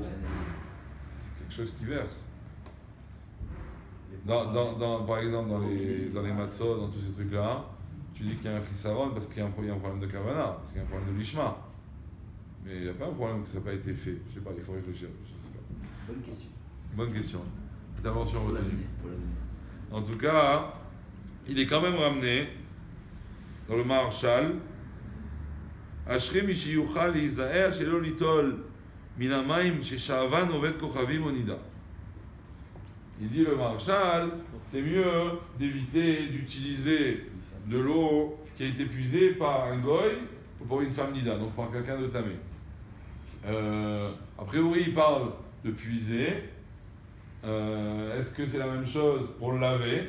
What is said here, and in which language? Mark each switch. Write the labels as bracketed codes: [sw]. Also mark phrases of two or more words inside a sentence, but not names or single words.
[fr] C'est quelque chose qui verse. Par exemple, dans les matzot, dans tous ces trucs-là, tu dis qu'il y a un chissaron parce qu'il y a un problème de kavana, parce qu'il y a un problème de lishma. Mais il n'y a pas un problème que ça n'a pas été fait. Je sais pas, il faut réfléchir. Je sais pas. Bonne question. Bonne question. Intervention retenue. Pour En tout cas, il est quand même ramené dans le Maharshal. [he] אשרי מי שיוכל ליזהר שלא ליטול מן המים ששאבן עובד כוכבים או נדה. [fr] Il dit le Maharshal, c'est mieux d'éviter d'utiliser de l'eau qui a été puisée par un goy ou pour une femme nida, donc par quelqu'un de tamé. A priori, il parle de puiser. Est-ce que c'est la même chose pour le laver?